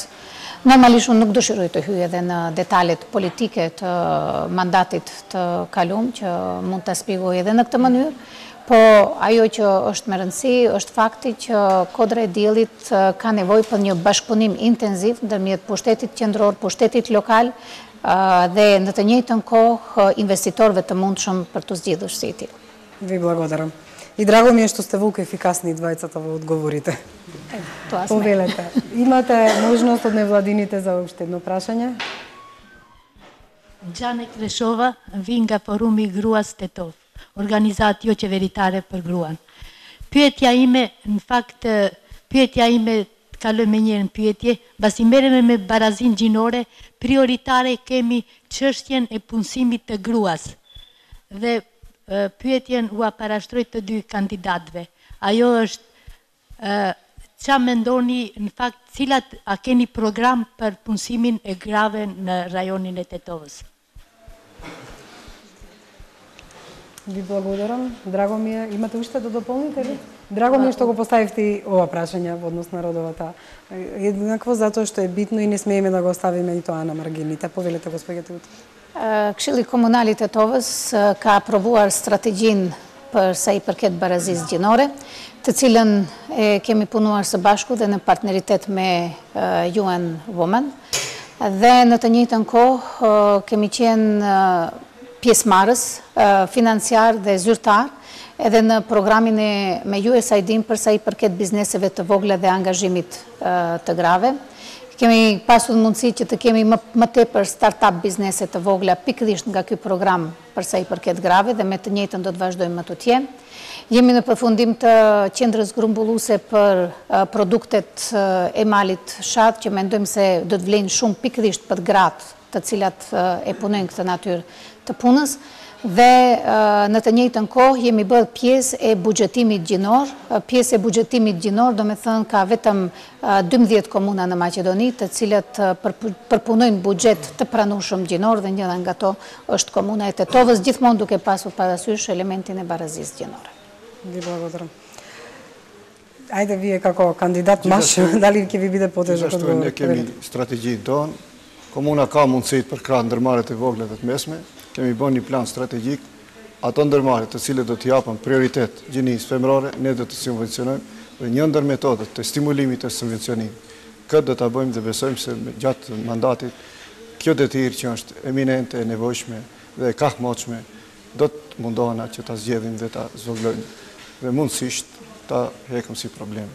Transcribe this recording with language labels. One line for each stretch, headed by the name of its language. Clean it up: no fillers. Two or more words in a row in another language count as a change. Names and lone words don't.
Albanian: Normalisht unë nuk dëshiroj të hyj edhe në detalet politike të mandatit të kalum, që mund të shpjegoj edhe në këtë mënyrë, po ajo që është me rëndësi është fakti që Kodra e Diellit ka nevojë për një bashkëpunim intenziv ndërmjet pushtetit qendror, pushtetit lokal dhe në të njëjtën kohë investitorëve të mundshëm për të zgjidhur si ti.
Macedonian: Ви благодарам. И драго ми е што сте волку ефикасни двајцата во одговорите. Повелете. Имате можност од невладините за уште едно прашање?
Albanian: Gjane Kreshova, vi nga Forumi Gruas Tetov, organizatë jo qeveritare për gruan. Pyetja ime, në fakt, pyetja ime kaloj me njërën pyetje, basi merrem me barazin gjinore, prioritare kemi çështjen e punësimit të gruas. Dhe pyetjen u parashtroj të dy kandidatëve. Ajo është qa mendoni në fakt, a keni program për punësimin e grave në rajonin e Tetovës?
Macedonian: Ви благодарам. Драго ми е, имате уште да дополните ли? Драго ми е што го поставивте ова прашање во однос на родовата. Еднакво затоа што е битно и не смееме да го оставиме и тоа на маргините. Повелете, господја Теут.
Albanian: Këshilli Komunal i Tetovës ka aprovuar strategjin për sa i përket barazisë gjinore, të cilën kemi punuar së bashku dhe në partneritet me UN Women. Dhe në të njëjtën kohë kemi qenë pjesëmarrës, financiar dhe zyrtar, edhe në programin me USAID për sa i përket bizneseve të vogla dhe angazhimit të grave. Kemi pasur mundësi që të kemi më tepër start-up biznese të vogla pikërisht nga ky program për sa i përket grave dhe me të njëjtën do të vazhdojmë më tutje. Jemi në përfundim të qendrës grumbulluese për produktet e malit shat, që mendojmë se do të vlejnë shumë pikërisht për gratë të cilat e punojnë këtë natyrë të punës, dhe në të njëjtën kohë jemi bërë pjesë e buxhetimit gjinor. Pjesë e buxhetimit gjinor do me thënë ka vetëm 12 komuna në Maqedoni, të cilat përpunojnë buxhet të pranueshëm gjinor dhe njëra nga to është komuna e Tetovës, gjithmonë duke pasur parasysh elementin e barazisë gjinore.
Macedonian: Ви благодарам. Ајде вие како кандидат маш, дали ќе ви биде потежок одговор?
Albanian: Ne kemi strategjinë tonë. Komuna ka mundësit për krah ndërmarrjet e vogla dhe të mesme. Kemi bën një plan strategjik. Ato ndërmarrje të cilët do të japën prioritet gjinisë femërore, ne do të subvencionojmë dhe një ndër metodat të stimulimit të subvencionimit. Këtë do ta bëjmë dhe besojmë se gjatë mandatit kjo detyrë që është eminente, e nevojshme dhe e kahmoqshme do të mundohena që ta zgjedhim dhe ta zvoglojmë dhe mundësisht ta heqëm si problem.